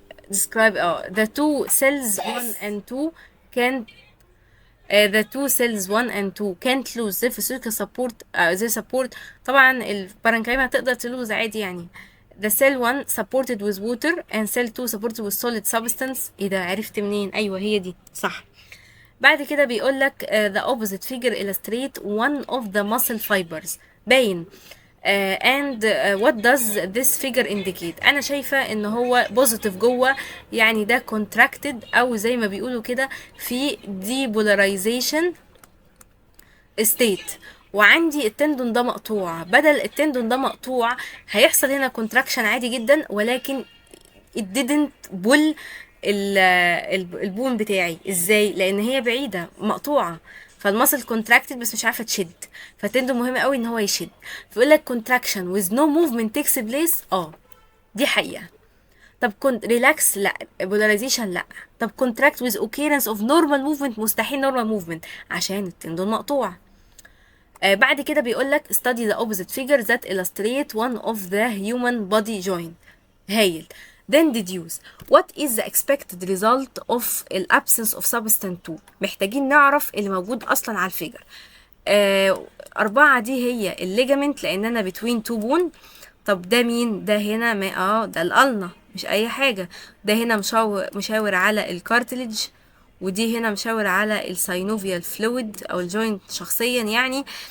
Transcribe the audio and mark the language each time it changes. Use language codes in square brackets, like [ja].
[en] describe the two cells 1 and 2 can the two cells 1 and 2 can't lose their physical support their support. [ar] طبعا البارنكيما هتقدر تلوز عادي يعني. [en] the cell 1 supported with water and cell 2 supported with solid substance. [ar] ايه ده، عرفت منين؟ ايوه هي دي صح. بعد كده بيقول لك [en] the opposite figure illustrate one of the muscle fibers، باين. and what does this figure indicate؟ [ar] انا شايفه ان هو positive جوه، يعني ده contracted، او زي ما بيقولوا كده في depolarization state. وعندي التندون ده مقطوع، بدل التندون ده مقطوع هيحصل هنا contraction عادي جدا، ولكن [en] it didn't pull [ar] البون بتاعي. ازاي؟ لان هي بعيده مقطوعه، فالمسل كونتراكتد بس مش عارفه تشد، فالتندون مهم قوي ان هو يشد. فيقول لك [en] contraction with no movement takes place، [ar] دي حقيقه. طب كنت ريلاكس، لا. بولاريزيشن، لا. [en] طب contract with occurrence of normal movement، [ar] مستحيل normal movement عشان التندون مقطوع. بعد كده بيقول لك [en] study the opposite figure that illustrate one of the human body joint. [ar] هايل. [en] then deduce what is the expected result of the absence of substance 2. [ar] محتاجين نعرف اللي موجود اصلا على الفيجر. 4 دي هي الليجامنت، لاننا between two bone. طب ده مين؟ ده هنا ما ده الالنا، مش اي حاجه. ده هنا مشاور على الكارتليج، ودي هنا مشاور على الساينوفيال فلويد او الجوينت شخصيا يعني.